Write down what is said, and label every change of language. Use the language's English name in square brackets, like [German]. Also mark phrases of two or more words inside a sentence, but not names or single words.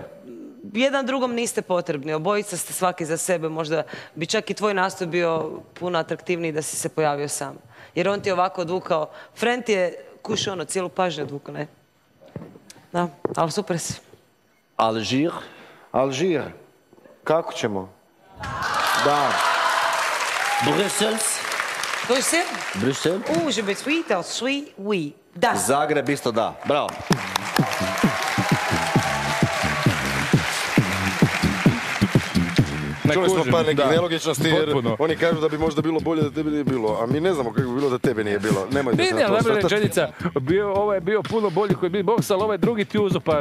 [Croatian] Jedan drugom niste potrebni, obojica ste svaki za sebe, možda bi čak i tvoj nastup bio puno atraktivniji da si se pojavio sam. Jer on ti je ovako odvukao, Frent je kušao ono, cijelu pažnju odvukao, ne? Da, ali super si. Alžir? Alžir. Kako ćemo? Da. Bruxelles? Bruxelles? Bruxelles? [French] Je me suis dans suis, oui. [Croatian] Da. Zagreb isto da. Bravo. Čuli smo par nekih nelogičnosti jer potpuno. oni kažu da bi možda bilo bolje da tebe nije bilo, a mi ne znamo kako bi bilo da tebe nije bilo. Nemojte se na to Najbolja osvrtati. rečenica, ovo je bio puno bolji koji je beatbox, ali ovaj drugi ti uzo pažnju.